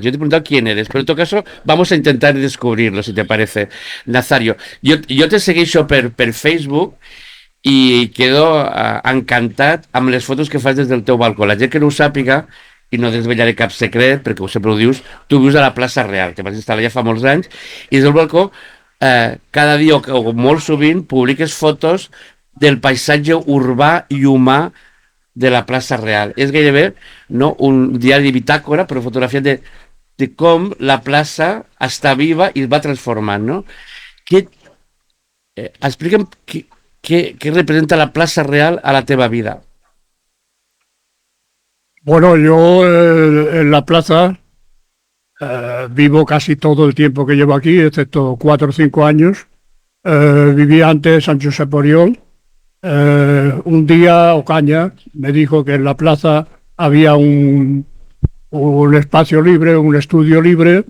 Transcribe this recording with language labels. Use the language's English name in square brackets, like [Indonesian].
[Spanish] Yo te he preguntado quién eres, pero en todo caso vamos a intentar descubrirlo, si te parece. [Catalan] Nazario, yo te segueixo per Facebook i quedo encantat amb les fotos que fas des del teu balcó. La gent que no ho sàpiga, i no desvetllaré cap secret, perquè sempre ho dius, tu vius a la plaça Real, que vas instal·lar ja fa molts anys, i des del balcó, cada dia o molt sovint, publiques fotos del paisatge urbà i humà de la plaça Real. És gairebé un diari de bitàcora, però fotografiat de com la plaça està viva i es va transformant, no? Explica'm què representa la plaça Real a la teva vida. [Spanish] Bueno, yo en la plaza vivo casi todo el tiempo que llevo aquí, excepto 4 o 5 años. Vivía antes en San Josep Oriol. Un día Ocaña me dijo que en la plaza había un espacio libre, un estudio libre.